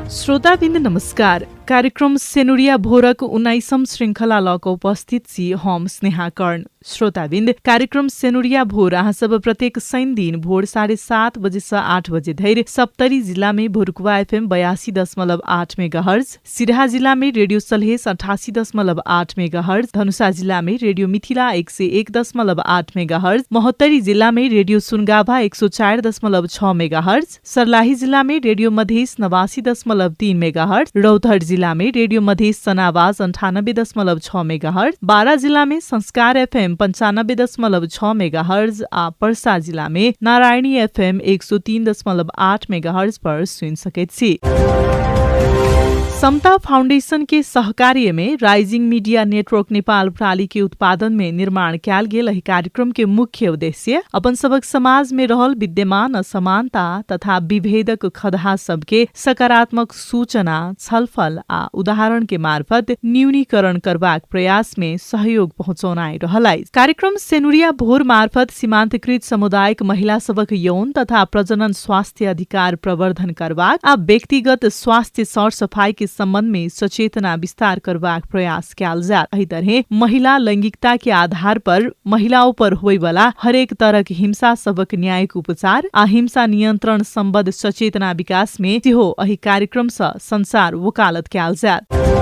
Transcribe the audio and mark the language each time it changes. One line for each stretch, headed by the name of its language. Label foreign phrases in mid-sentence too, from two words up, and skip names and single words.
Maithili: श्रोताबिन्द नमस्कार। कार्यक्रम सेनुरिया भोरक 19औं श्रृंखला लको उपस्थित छी हम स्नेहा कर्ण। श्रोताबिन्द कार्यक्रम सेनुरिया भोर अहाँ सब प्रत्येक शनि दिन भोर 7:30 बजे से 8 बजे धैर सप्तरी जिला में भुरकुवा FM 82.8 मेगाहर्ज, सिराहा जिला में रेडियो सलहेस 88.8 मेगाहर्ज, धनुषा जिला में रेडियो मिथिला 101.8 मेगाहर्ज, महोत्तरी जिला में रेडियो सुनगाभा 104.6 मेगाहर्ज, सर्लाही जिला में रेडियो मधेस 89.3 मेगाहर्ज, रौतहट जिला में रेडियो मधेस सनावाज 98.6 मेगाहर्ज, बारा जिला में संस्कार FM 95.6 मेगाहर्ज, पर्सा जिला में नारायणी FM 103.8 मेगाहर्ज पर सुन सकेत छी। समता फाउंडेशन के सहकार्य में राइजिंग मीडिया नेटवर्क नेपाल प्रणाली के उत्पादन में निर्माण कैल गेल एहि कार्यक्रम के मुख्य उद्देश्य अपन सबक समाज में रहल विद्यमान असमानता तथा विभेदक खदहा सबके सकारात्मक सूचना, छलफल आ उदाहरण के मार्फत न्यूनीकरण करबाक प्रयास में सहयोग पहुँचौनाइ रहलाई। कार्यक्रम सेनुरिया भोर मार्फत सीमान्तकृत समुदायिक महिला सबक यौन तथा प्रजनन स्वास्थ्य अधिकार प्रवर्धन करबाक आ व्यक्तिगत स्वास्थ्य सरसफाई के संबंध में सचेतना विस्तार करबाक प्रयास कैल जात। एही तरह महिला लैंगिकता के आधार पर महिलाओं पर होय वाला हरेक तरह के हिंसा सबक न्यायिक उपचार आ हिंसा नियंत्रण संबद्ध सचेतना विकास में सेहो एही कार्यक्रम से संसार वकालत कैल जात।